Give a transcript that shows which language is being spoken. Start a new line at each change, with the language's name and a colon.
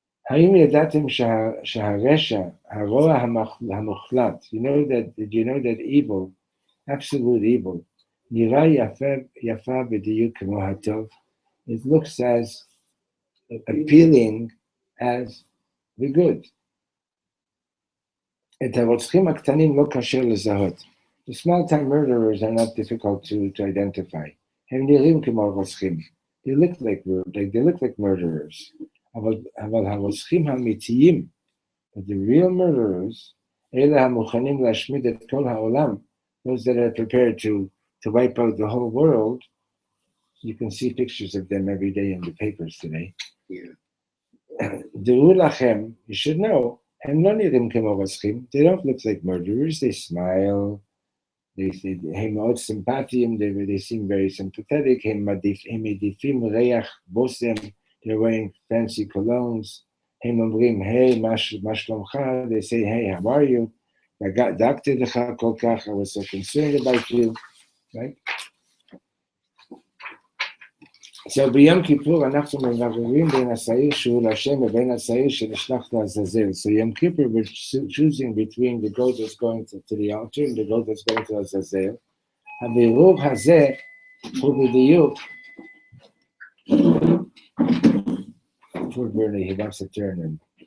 Hebrew: האם ידעתם שהרשע, הרוע המוחלט,
English: you know that evil, absolute evil,
Hebrew: נראה יפה בדיוק כמו הטוב,
English: it looks as appealing as the good.
Hebrew: את הרוצחים הקטנים לא קשה לזהות.
English: The small-time murderers are not difficult to identify.
Hebrew: הם נראים כמו רוצחים.
English: They look like murderers. אבל הרוצחים האמיתיים, but the real murderers,
Hebrew: אלה המוכנים להשמיד את כל העולם,
English: those that are prepared to wipe out the whole world. You can see pictures of them every day in the papers today.
Hebrew: דעו לכם,
English: you should know,
Hebrew: הם לא נראים כמו רוצחים.
English: They don't look like murderers. They smile.
Hebrew: הם מאוד סימפטיים.
English: They seem very sympathetic.
Hebrew: הם מדיפים ריח בושם.
English: They're wearing fancy colognes.
Hebrew: הם אומרים, hey, מה שלומך?
English: They say, hey, how are you?
Hebrew: דאגתי לך כל כך.
English: I was so concerned about you. Right?
Hebrew: So ביום כיפור אנחנו מבררים בין השעיר שהוא להשם ובין השעיר שנשלח לעזאזל.
English: So Yom Kippur, we're choosing between the goat that's going to the altar and the goat that's going to Azazel.
Hebrew: הבירור הזה הוא בדיוק,
English: poor Bernie, he wants to turn him.